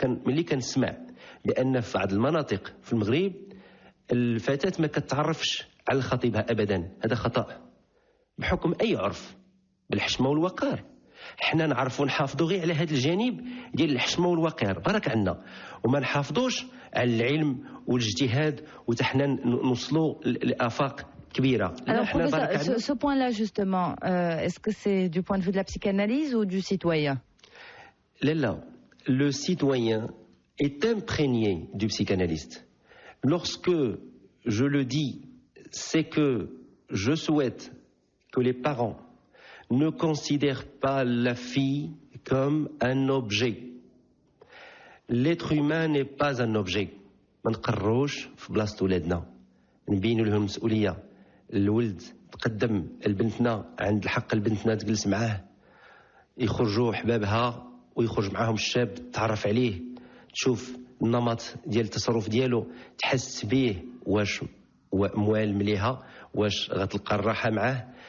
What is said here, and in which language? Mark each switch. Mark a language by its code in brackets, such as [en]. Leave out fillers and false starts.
[ar] ملي كنسمع بان في بعض المناطق في المغرب الفتاه ما كتعرفش على خطيبها ابدا، هذا خطا بحكم اي عرف بالحشمه والوقار. حنا نعرفوا نحافظوا غير على هذا الجانب ديال الحشمه والوقار بارك عنا، وما نحافظوش على العلم والاجتهاد وتحنا نوصلوا لافاق كبيره. [fr] Alors professeur, ce point-là justement, est-ce que c'est du point de vue de la psychanalyse ou du citoyen? Là, le citoyen est imprégné du psychanalyste. Lorsque je le dis, c'est que je souhaite que les parents ne considèrent pas la fille comme un objet. L'être humain n'est pas un objet. [ar] ما نقروش في بلاصة ولادنا، نبينوا لهم المسؤولية. الولد تقدم البنتنا، عند الحق البنتنا تجلس معاه، يخرجوا حبابها ويخرج معاهم الشاب، تعرف عليه، تشوف النمط ديال التصرف ديالو، تحس به واش موال مليها، واش غتلقى الراحه معاه.